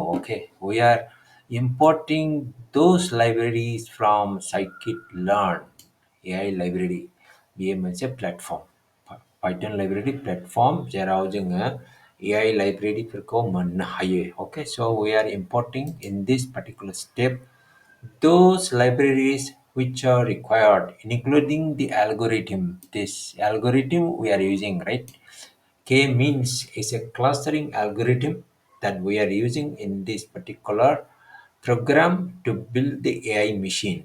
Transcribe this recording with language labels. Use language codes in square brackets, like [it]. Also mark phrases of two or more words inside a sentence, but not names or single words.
[en] Okay, we are importing those libraries from scikit-learn AI library. [brx] बेयो मोनसे platform, [en] Python library platform [brx] जेराव जोङो [en] AI library [brx] फोरखौ मोननो हायो. [en] Okay, so we are importing in this particular step those libraries which are required, including the algorithm. This algorithm we are using, right? K means is a clustering algorithm that we are using in this particular program to build the AI machine.